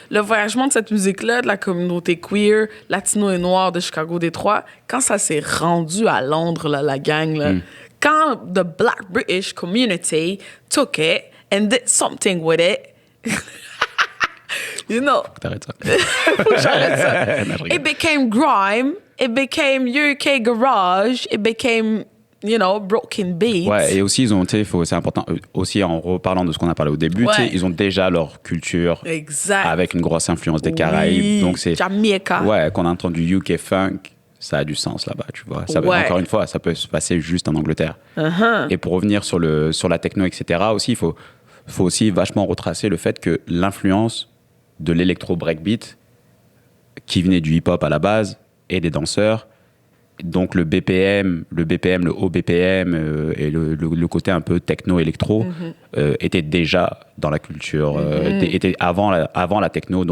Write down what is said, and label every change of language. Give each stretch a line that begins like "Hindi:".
French: Le voyagement de cette musique-là, de la communauté queer, latino et noire de Chicago, Détroit, quand ça s'est rendu à Londres, là, la gang, là, quand
English: the Black British community took it and did something with it, you know,
French: T'arrêtes ça. faut que j'arrête ça. Non,
English: It became grime, it became UK garage, it became, you know, broken beats.
French: Ouais, et aussi, c'est important, aussi en reparlant de ce qu'on a parlé au début, ils ont déjà leur culture avec une grosse influence des Caraïbes. Donc c'est Jamaica. Ouais, qu'on a entendu UK funk. Ça a du sens là-bas, tu vois. Encore une fois, ça peut se passer juste en Angleterre. Et pour revenir sur la techno, etc., aussi, il faut aussi vachement retracer le fait que l'influence de l'électro-breakbeat, qui venait du hip-hop à la base, et des danseurs, donc le BPM, le haut BPM et le côté un peu techno-électro était déjà dans la culture, était avant la techno.